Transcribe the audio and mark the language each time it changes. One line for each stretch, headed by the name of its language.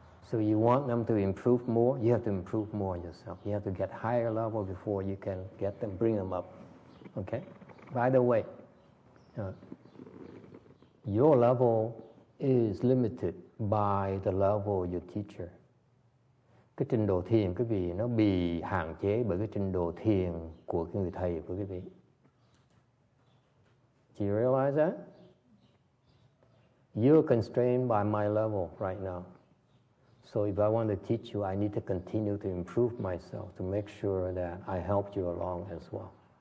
English: So you want them to improve more, you have to improve more yourself. You have to get higher level before you can get them, bring them up. Okay? By the way, your level is limited by the level of your teacher.
Vietnamese: Cái trình độ thiền quý vị nó bị hạn chế bởi cái trình độ thiền của cái người thầy của quý vị.
English: Do you realize that? You're constrained by my level right now. So if I want to teach you, I need to continue to improve myself to make sure that I help you along as well.